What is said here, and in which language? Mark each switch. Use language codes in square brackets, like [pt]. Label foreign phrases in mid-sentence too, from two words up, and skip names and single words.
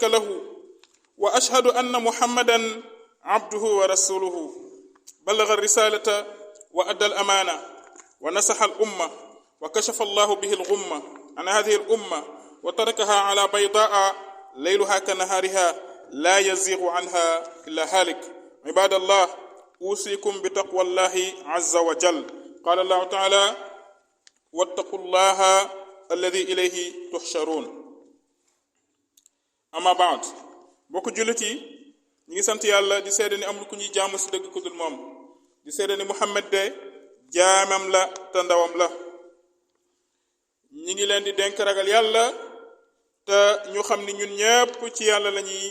[ar] له وأشهد أن محمدا عبده ورسوله بلغ الرسالة وأدى الأمانة ونصح الأمة وكشف الله به الغمة عن هذه الأمة وتركها على بيضاء ليلها كنهارها لا يزيغ عنها إلا هالك عباد الله أوصيكم بتقوى الله عز وجل قال الله تعالى واتقوا الله الذي إليه تحشرون أما بعد [wo] bokk jullit yi ñi ngi sant yàlla di seede ni amul ku ñuy jaamu si dëgg ku dul moom di seede ni Muhammad de jaamam la te ndawam la ñi ngi leen di dénk ragal yàlla te ñu xam ni ñun ñépp ci yàlla la ñuy